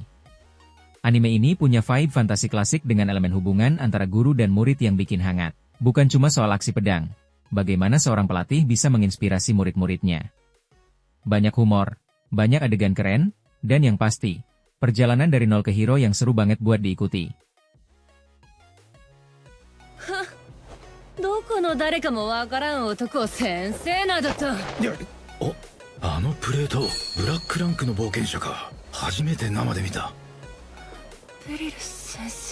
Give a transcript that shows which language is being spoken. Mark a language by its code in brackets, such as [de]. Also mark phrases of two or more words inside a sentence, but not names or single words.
[id] Anime ini punya vibe fantasi klasik dengan elemen hubungan antara guru dan murid yang bikin hangat. Bukan cuma soal aksi pedang, bagaimana seorang pelatih bisa menginspirasi murid-muridnya. Banyak humor, banyak adegan keren, dan yang pasti, perjalanan dari nol ke hero yang seru banget buat diikuti. [ja] どこの誰かもわからん男を先生などと。お、あのプレート、ブラックランクの冒険者か。初めて生で見た。ベリル先生。